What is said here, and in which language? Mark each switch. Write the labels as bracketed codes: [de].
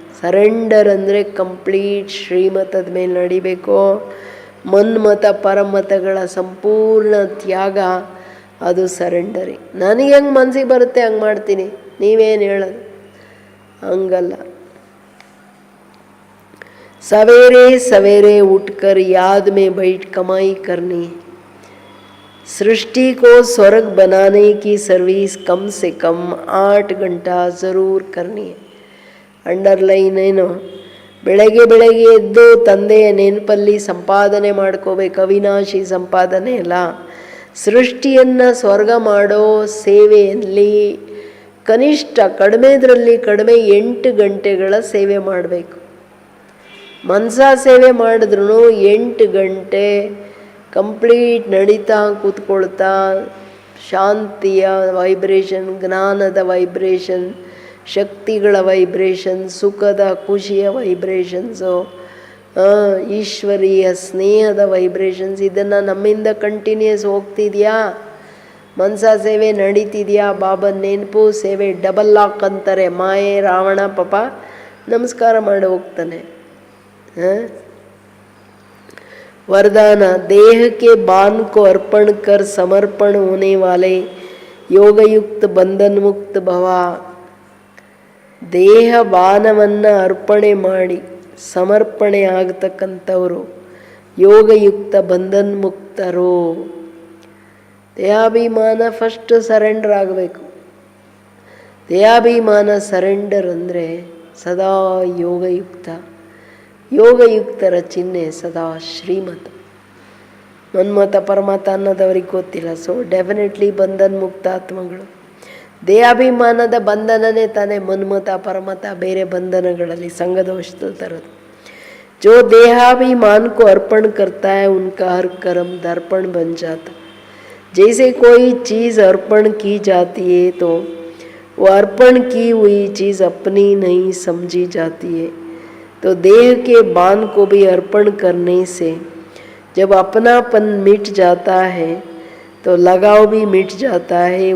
[kn] Surrender ಅಂದರೆ complete ಶ್ರೀಮತದ ಮೇಲೆ ನಡಿಬೇಕು. ಮನ್ಮತ ಪರಮತಗಳ ಸಂಪೂರ್ಣ ತ್ಯಾಗ ಅದು ಸರೆಂಡರಿ. ನನಗೆ ಹೆಂಗೆ ಮನಸ್ಸಿಗೆ ಬರುತ್ತೆ ಹಂಗೆ ಮಾಡ್ತೀನಿ, ನೀವೇನು ಹೇಳೋದು? ಹಂಗಲ್ಲ. [hi] सवेरे सवेरे उठकर याद में बैठ कमाई करनी, सृष्टि को स्वर्ग बनाने की सर्विस कम से कम 8 घंटा ज़रूर करनी है. [kn] ಅಂಡರ್ಲೈನ್ ಏನು? ಬೆಳಗ್ಗೆ ಎದ್ದು ತಂದೆಯ ನೆನಪಲ್ಲಿ ಸಂಪಾದನೆ ಮಾಡ್ಕೋಬೇಕು. ಅವಿನಾಶಿ ಸಂಪಾದನೆ ಅಲ್ಲ, ಸೃಷ್ಟಿಯನ್ನು ಸ್ವರ್ಗ ಮಾಡೋ ಸೇವೆಯಲ್ಲಿ ಕನಿಷ್ಠ ಕಡಿಮೆದ್ರಲ್ಲಿ ಕಡಿಮೆ 8 ಗಂಟೆಗಳ ಸೇವೆ ಮಾಡಬೇಕು. ಮನಸ ಸೇವೆ ಮಾಡಿದ್ರು 8 ಗಂಟೆ ಕಂಪ್ಲೀಟ್ ನಡೀತಾ ಕೂತ್ಕೊಳ್ತಾ ಶಾಂತಿಯ ವೈಬ್ರೇಷನ್, ಜ್ಞಾನದ ವೈಬ್ರೇಷನ್, ಶಕ್ತಿಗಳ ವೈಬ್ರೇಷನ್, ಸುಖದ ಖುಷಿಯ ವೈಬ್ರೇಷನ್ಸು, ಈಶ್ವರೀಯ ಸ್ನೇಹದ ವೈಬ್ರೇಷನ್ಸ್, ಇದನ್ನು ನಮ್ಮಿಂದ ಕಂಟಿನ್ಯೂಸ್ ಹೋಗ್ತಿದೆಯಾ? ಮನಸ ಸೇವೆ ನಡೀತಿದೆಯಾ? ಬಾಬನ ನೆನಪು ಸೇವೆ ಡಬಲ್ ಲಾಕ್ ಅಂತಾರೆ. ಮಾಯೆ ರಾವಣ ಪಾಪ ನಮಸ್ಕಾರ ಮಾಡಿ ಹೋಗ್ತಾನೆ. [hi] वरदान, देह के बान को अर्पण कर समर्पण होने वाले योगयुक्त बंधन मुक्त भव. [kn] ದೇಹ ಬಾನವನ್ನು ಅರ್ಪಣೆ ಮಾಡಿ ಸಮರ್ಪಣೆ ಆಗತಕ್ಕಂಥವರು ಯೋಗಯುಕ್ತ ಬಂಧನ್ ಮುಕ್ತರು. ದೇಹಾಭಿಮಾನ ಫಸ್ಟ್ ಸರೆಂಡರ್ ಆಗಬೇಕು. ದೇಹಾಭಿಮಾನ ಸರೆಂಡರ್ ಅಂದರೆ ಸದಾ ಯೋಗಯುಕ್ತ. ಯೋಗಯುಕ್ತರ ಚಿಹ್ನೆ ಸದಾ ಶ್ರೀಮತ. ಮನ್ಮತ ಪರಮತ ಅನ್ನೋದವ್ರಿಗೆ ಗೊತ್ತಿಲ್ಲ. ಸೊ ಡೆಫಿನೆಟ್ಲಿ ಬಂಧನ್ ಮುಕ್ತ ಆತ್ಮಗಳು. ದೇಹಾಭಿಮಾನದ ಬಂಧನನೇ ತಾನೇ ಮನ್ಮತ ಪರಮತ ಬೇರೆ ಬಂಧನಗಳಲ್ಲಿ ಸಂಘದೋಷದ ತರೋದು. [hi] जो देहाभिमान को अर्पण करता है उनका हर कर्म दर्पण बन जाता. जैसे कोई चीज़ अर्पण की जाती है तो वो अर्पण की हुई चीज़ अपनी नहीं समझी जाती है. तो देह के बान को भी अर्पण करने से जब अपनापन मिट जाता है तो लगाव भी मिट जाता है.